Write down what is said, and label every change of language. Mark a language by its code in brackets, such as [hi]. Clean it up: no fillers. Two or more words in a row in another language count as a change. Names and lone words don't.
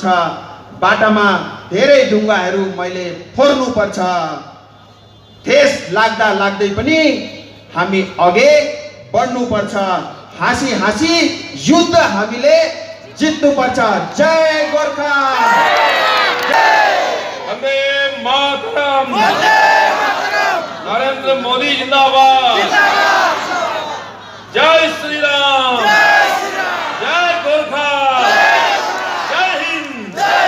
[ne] बाटामा धेरै ढुङ्गाहरू मैले फोर्नु पर्छ। ठेस लाग्दा लाग्दै पनि हामी अघि बढ्नु पर्छ। हाँसी हाँसी युद्ध हामीले जित्नु पर्छ। जय गोर्खा। [hi] वंदे मातरम। नरेंद्र मोदी जिंदाबाद। जय श्री राम। जय गोरखा। जय हिंद।